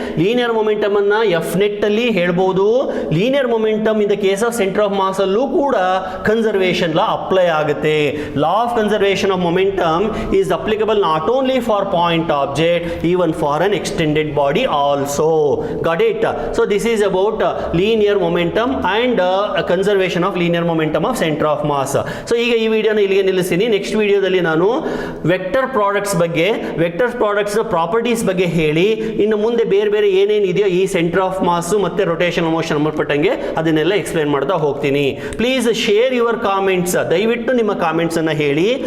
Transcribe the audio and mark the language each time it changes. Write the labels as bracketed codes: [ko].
[kn] Linear momentum ಅನ್ನ F net ಅಲ್ಲಿ ಹೇಳ್ಬೋದು. Linear momentum in the case of centre of mass ಅಲ್ಲೂ ಕೂಡ ಕನ್ಸರ್ವೇಷನ್ ಲಾ ಅಪ್ಲೈ ಆಗುತ್ತೆ. [en] Law of conservation of momentum is applicable not only for point object, even for an extended body also. Got it? So this is about linear momentum and conservation of linear momentum of center of mass. [kn] So ಈಗ ಈ ವಿಡಿಯೋನ ಇಲ್ಲಿಗೆ ನಿಲ್ಲಿಸ್ತೀನಿ. Next ವಿಡಿಯೋದಲ್ಲಿ ನಾನು vector products ನ properties ಬಗ್ಗೆ ಹೇಳಿ, ಇನ್ನು ಮುಂದೆ ಬೇರೆ ಏನೇನು ಇದೆಯೋ ಈ ಸೆಂಟರ್ ಆಫ್ ಮಾಸ್ ಮತ್ತೆ ರೊಟೇಷನಲ್ ಮೋಷನ್ ಸಂಬಂಧಪಟ್ಟಂಗೆ ಅದನ್ನೆಲ್ಲ ಎಕ್ಸ್ಪ್ಲೈನ್ ಮಾಡ್ತಾ ಹೋಗ್ತೀನಿ. [en] Please share your comments. [kn] ದಯವಿಟ್ಟು ನಿಮ್ಮ ಕಾಮೆಂಟ್ಸ್ ಅನ್ನ ಹೇಳಿ.